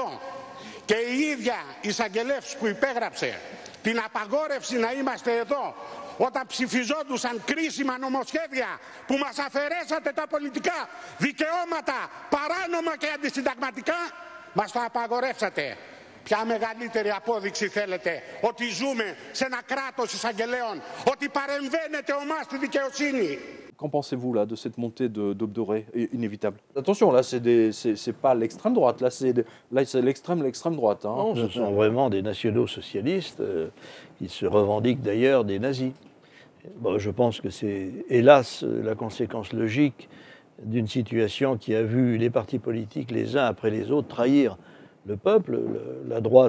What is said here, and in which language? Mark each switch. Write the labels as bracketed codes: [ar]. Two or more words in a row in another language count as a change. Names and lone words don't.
[el] Και η ίδια εισαγγελεύς που υπέγραψε την απαγόρευση να είμαστε εδώ όταν ψηφιζόντουσαν κρίσιμα νομοσχέδια που μας αφαιρέσατε τα πολιτικά δικαιώματα παράνομα και αντισυνταγματικά, μας το απαγορεύσατε. Ποια μεγαλύτερη απόδειξη θέλετε ότι ζούμε σε ένα κράτος εισαγγελέων, ότι παρεμβαίνετε ομάς στη δικαιοσύνη. [fr] Qu'en pensez-vous là de cette montée d'Aube dorée inévitable? Attention, là c'est pas l'extrême droite, là c'est l'extrême droite. Non, ce sont vraiment des nationaux socialistes. Ils se revendiquent d'ailleurs des nazis. Bon, je pense que c'est hélas la conséquence logique d'une situation qui a vu les partis politiques les uns après les autres trahir le peuple, la droite.